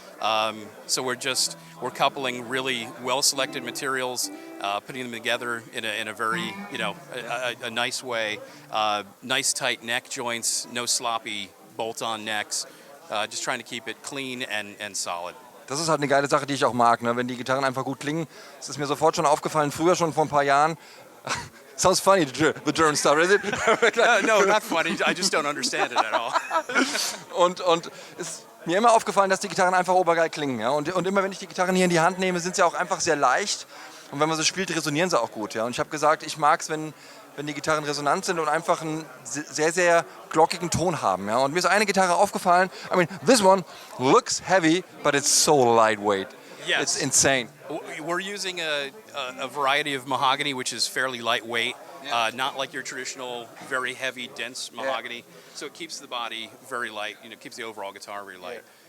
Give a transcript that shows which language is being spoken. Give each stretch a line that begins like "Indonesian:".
English: So we're coupling really well-selected materials, putting them together in a very a nice way. Nice tight neck joints, no sloppy bolt-on necks. Just trying to keep it clean and solid.
German: Das ist halt eine geile Sache, die ich auch mag, ne? Wenn die Gitarren einfach gut klingen. Das ist mir sofort schon aufgefallen, früher schon vor ein paar Jahren.
English: Sounds funny, the German stuff, is it? No, not funny. I just don't understand it at all.
German: Und ist mir immer aufgefallen, dass die Gitarren einfach obergeil klingen. Ja? Und immer wenn ich die Gitarren hier in die Hand nehme, sind sie auch einfach sehr leicht. Und wenn man sie spielt, resonieren sie auch gut. Ja? Und ich habe gesagt, ich mag es, wenn die Gitarren resonant sind und einfach einen sehr, sehr glockigen Ton haben. Ja? Und mir ist eine Gitarre aufgefallen.
English: I mean, this one looks heavy, but it's so lightweight. Yes. It's insane. We're using a variety of mahogany, which is fairly lightweight, not like your traditional, very heavy, dense mahogany. So it keeps the body very light, keeps the overall guitar very light.